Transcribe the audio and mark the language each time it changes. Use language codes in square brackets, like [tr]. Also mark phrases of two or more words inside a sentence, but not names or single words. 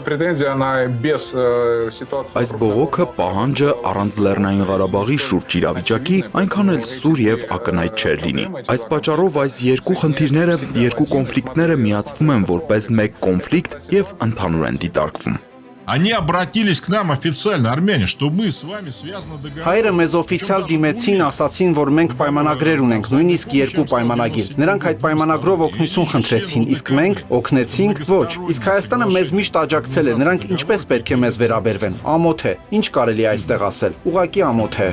[hy] Այս բողոքը պահանջը առանց Լեռնային Ղարաբաղի շուրջ իրավիճակի այնքան էլ սուր եւ ակնհայտ չէր լինի։ Այս պատճառով այս երկու խնդիրները, երկու կոնֆլիկտները միացվում են որպես մեկ կոնֆլիկտ եւ ընդհանուր են դիտարկվում։ [ru] Они обратились к нам официально, армяне, что мы с вами связаны договором. [hy] Հայերը մեզ օֆիցիալ դիմեցին, ասացին, որ մենք պայմանագրեր ունենք, նույնիսկ երկու պայմանագիր։ Նրանք այդ պայմանագրով օգնություն խնդրեցին, իսկ մենք օգնեցինք ոչ։ Իսկ Հայաստանը մեզ միշտ աջակցել է, նրանք ինչպես պետք է մեզ վերաբերվեն։ Ամոթ է։ Ինչ կարելի է այստեղ ասել։ Ուղղակի ամոթ է։